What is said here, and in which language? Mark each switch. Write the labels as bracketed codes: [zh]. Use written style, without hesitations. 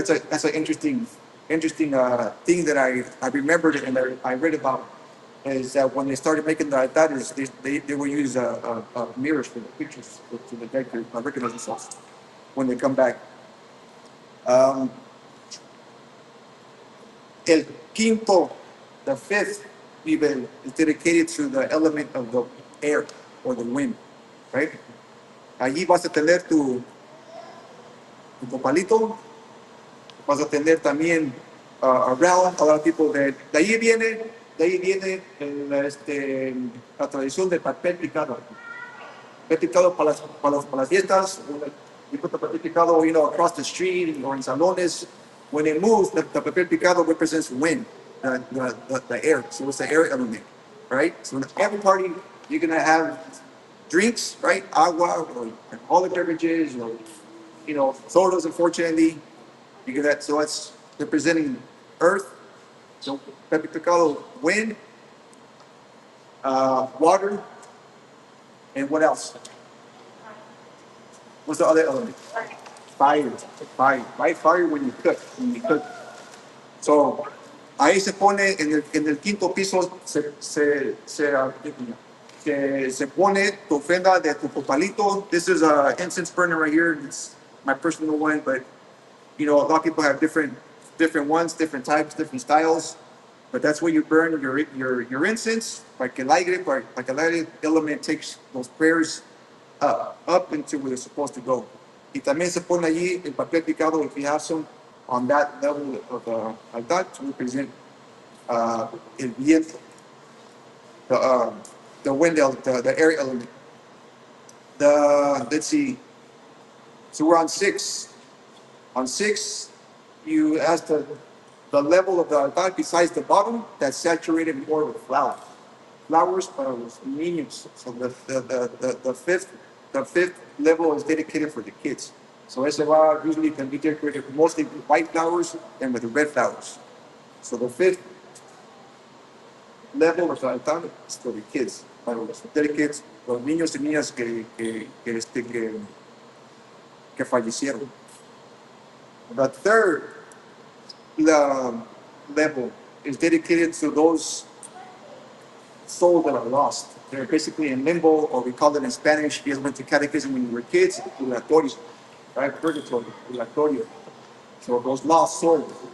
[en] That's an interesting thing that I remembered and I read about is that when they started making the altares, they will use mirrors for the pictures to the deck to recognize themselves when they come back. Um, [es] el quinto, [en] the fifth nivel is dedicated to the element of the air or the wind, right? [es] Allí vas a tener tu copalito, vas a tener también [en] around a lot of people [es] de ahí viene la tradición del papel picado para las fiestas, [en] you put the papel picado, across the street or in salones. When it moves, the papel picado represents wind, the air. So it's the air element, right? So in every party, you're gonna have drinks, right? Agua or alcoholic beverages or sodas, unfortunately. You get that, so it's representing earth. So papel picado, wind, water, and what else? What's the other element? Fire. Fire. Right? Fire when you cook. When you cook. [es] So, ahí se pone, en el quinto piso, se pone tu ofrenda de tu copalito. [en] This is a incense burner right here. It's my personal one, but a lot of people have different ones, different types, different styles. But that's where you burn your incense. [es] Para que el aire [en] element takes those prayers up into where they're supposed to go. [es] Y también se pone allí el papel picado [en] if you have some on that level of altar to represent [es] el viento, [en] the wind, the air element. Let's see. So we're on six. On six, you ask the level of the altar besides the bottom that's saturated more with flowers. Flowers [es] para los niños. [en] So the fifth level is dedicated for the kids. So [es] ese va [en] usually can be decorated mostly with white flowers and with red flowers. So the fifth level of the altar is for the kids, [es] para los kids, los niños y niñas que fallecieron. [en] The third level is dedicated to those souls that are lost. They're basically in limbo, or we call it in Spanish, you went to catechism when you were kids, purgatorio, right? Purgatory, purgatorio. So those lost souls.